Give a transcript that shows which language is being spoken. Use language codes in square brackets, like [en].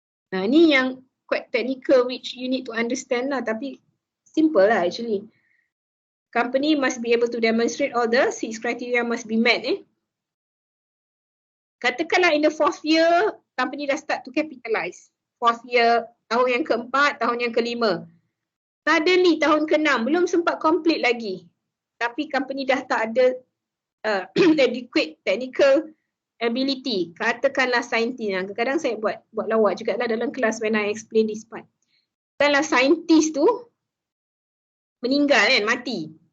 [ms] Nah, ni yang [en] quite technical which you need to understand [ms] lah, tapi [en] simple lah actually. Company must be able to demonstrate all the 6 criteria must be met. [ms] Katakanlah [en] in the 4th year, company [ms] dah [en] start to capitalize. [ms] 4th year, tahun yang keempat, tahun yang kelima. [en] Suddenly [ms] tahun ke-6 belum sempat complete lagi. Tapi company dah tak ada [en] adequate technical ability. [ms] Katakanlah saintis. Kadang-kadang saya buat lawak juga lah dalam kelas [en] when I explain this part. [ms] Katakanlah saintis tu meninggal kan, mati.